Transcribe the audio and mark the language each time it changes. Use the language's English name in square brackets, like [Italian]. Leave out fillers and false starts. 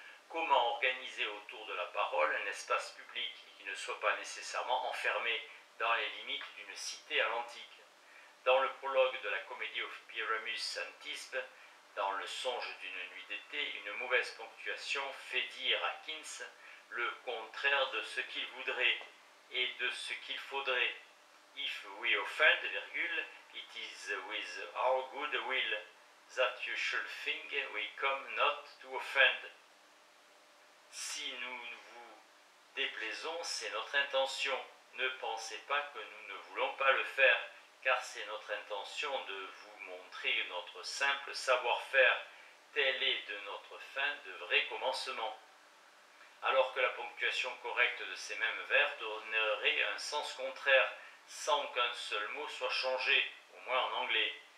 [French] Comment organiser autour de la parole un espace public qui ne soit pas nécessairement enfermé dans les limites d'une cité à l'antique? Dans le prologue de la Comedy of Pyramus Saint-Tisbe, dans le songe d'une nuit d'été, une mauvaise ponctuation fait dire à Keynes le contraire de ce qu'il voudrait et de ce qu'il faudrait. [English] If we offend, it is with our good will, that you should think we come not to offend. [French] Si nous vous déplaisons, c'est notre intention. Ne pensez pas que nous ne voulons pas le faire, car c'est notre intention de vous montrer notre simple savoir-faire. Tel est de notre fin de vrai commencement. Alors que la ponctuation correcte de ces mêmes vers donnerait un sens contraire, sans qu'un seul mot soit changé, au moins en anglais.